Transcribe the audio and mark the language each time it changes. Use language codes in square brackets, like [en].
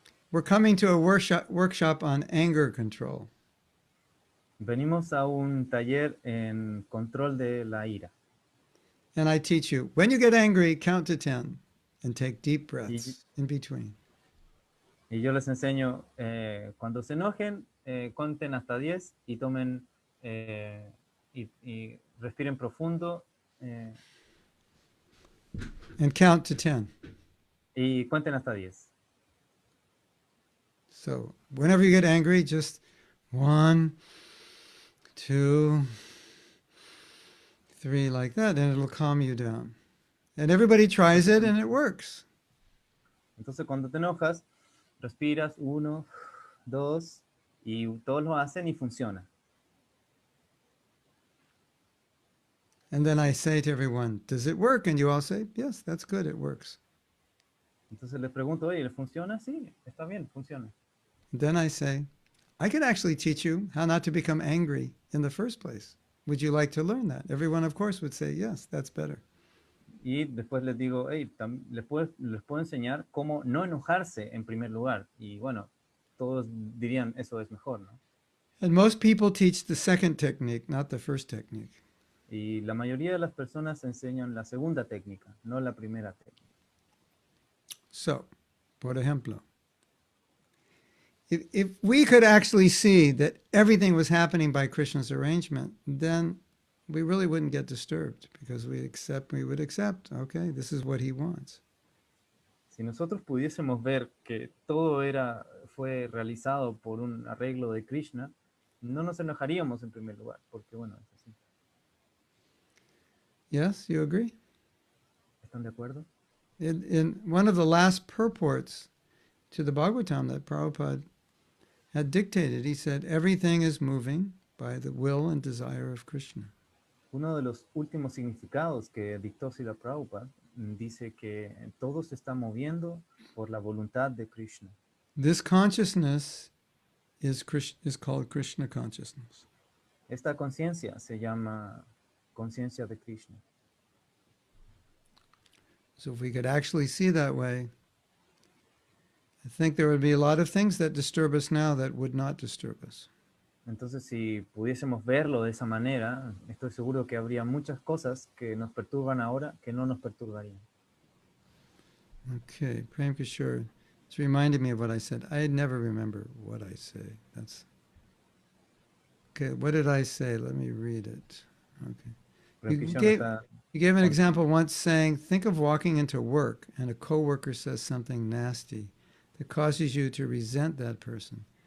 [en] We're coming to a workshop on anger control. [es] Venimos a un taller en control de la ira. [en] And I teach you, when you get angry, count to 10 and take deep breaths in between. [es] Y yo les enseño, cuando se enojen, cuenten hasta 10 y tomen y respiren profundo [en] And count to 10. [es] y cuenten hasta 10. [en] So whenever you get angry, just 1, 2, 3, like that, and it'll calm you down. And everybody tries it and it works. [es] Entonces cuando te enojas, respiras 1, 2 y todos lo hacen y funciona. [en] And then I say to everyone, does it work? And you all say, yes, that's good, it works. [es] Entonces les pregunto, oye, ¿les funciona? Sí, está bien, funciona. [en] Then I say, I could actually teach you how not to become angry in the first place. Would you like to learn that? Everyone, of course, would say, yes, that's better. [es] Y después les digo, hey, les puedo enseñar cómo no enojarse en primer lugar. Y bueno, todos dirían, eso es mejor, ¿no? [en] And most people teach the second technique, not the first technique. [es] Y la mayoría de las personas enseñan la segunda técnica, no la primera técnica. [en] So, [es] por ejemplo, [en] if we could actually see that everything was happening by Krishna's arrangement, then we really wouldn't get disturbed because we would accept, okay, this is what he wants. [es] Si nosotros pudiésemos ver que todo fue realizado por un arreglo de Krishna, no nos enojaríamos en primer lugar, porque bueno, es así. [en] Yes, you agree? [es] ¿Están de acuerdo? [en] In one of the last purports to the Bhagavatam that Prabhupada had dictated, he said, everything is moving by the will and desire of Krishna. [es] Uno de los últimos significados que dictó Srila Prabhupada dice que todo se está moviendo por la voluntad de Krishna. [en] This consciousness is called Krishna consciousness. [es] Esta conciencia se llama conciencia de Krishna. [en] So if we could actually see that way, I think there would be a lot of things that disturb us now that would not disturb us. [es] Entonces, si pudiésemos verlo de esa manera, estoy seguro que habría muchas cosas que nos perturban ahora que no nos perturbarían. [en] Okay, Prem Kishore, it's reminded me of what I said. I never remember what I say. Okay, what did I say? Let me read it. Okay. You gave an example once saying, think of walking into work and a coworker says something nasty that causes you to resent that person.